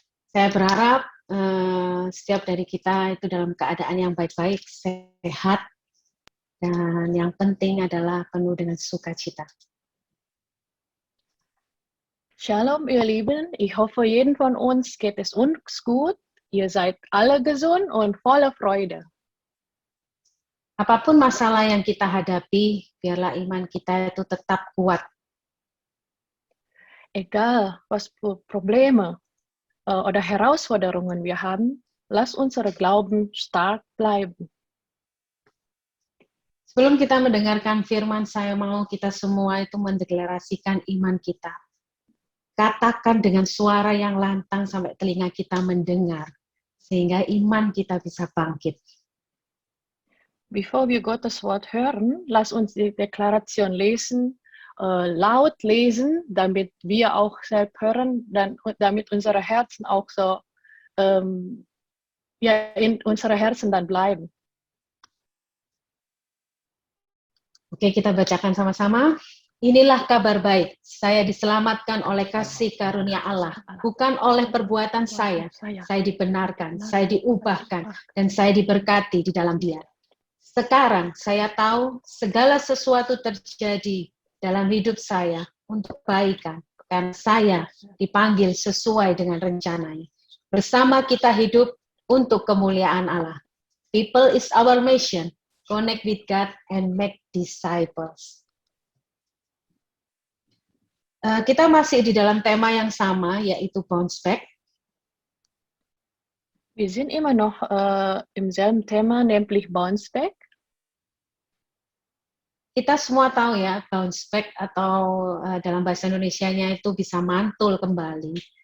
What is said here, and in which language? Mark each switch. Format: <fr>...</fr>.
<id>Saya berharap setiap dari kita itu dalam keadaan yang baik-baik, sehat, dan yang penting adalah penuh dengan sukacita.</id> <de>Shalom, ihr Lieben. Ich hoffe, jeden von uns geht es uns gut. Ihr seid alle gesund und voller Freude.</de> <id>Apapun masalah yang kita hadapi, biarlah iman kita itu tetap kuat.</id> <de>Egal, was für Probleme oder Herausforderungen wir haben, lasst unsere Glauben stark bleiben.</de> <id>Sebelum kita mendengarkan firman, saya mau kita semua itu mendeklarasikan iman kita. Katakan dengan suara yang lantang sampai telinga kita mendengar, sehingga iman kita bisa bangkit.</id> <de>Bevor wir Gottes Wort hören, lasst uns die Deklaration lesen, laut lesen, damit wir auch selbst hören, damit unsere Herzen auch so in unsere Herzen dann bleiben.</de> <id>Oke, kita bacakan sama-sama. Inilah kabar baik, saya diselamatkan oleh kasih karunia Allah, bukan oleh perbuatan saya dibenarkan, saya diubahkan, dan saya diberkati di dalam Dia. Sekarang saya tahu segala sesuatu terjadi dalam hidup saya untuk kebaikan, karena saya dipanggil sesuai dengan rencananya. Bersama kita hidup untuk kemuliaan Allah.</id> <en>People is our mission. Connect with God and make disciples.</en> <id>Kita masih di dalam tema yang sama, yaitu bounce back.</id> <de>Wir sind immer noch im selben Thema, nämlich bounce back.</de> <id>Kita semua tahu ya, bounce back atau dalam bahasa Indonesianya itu bisa mantul kembali.</id>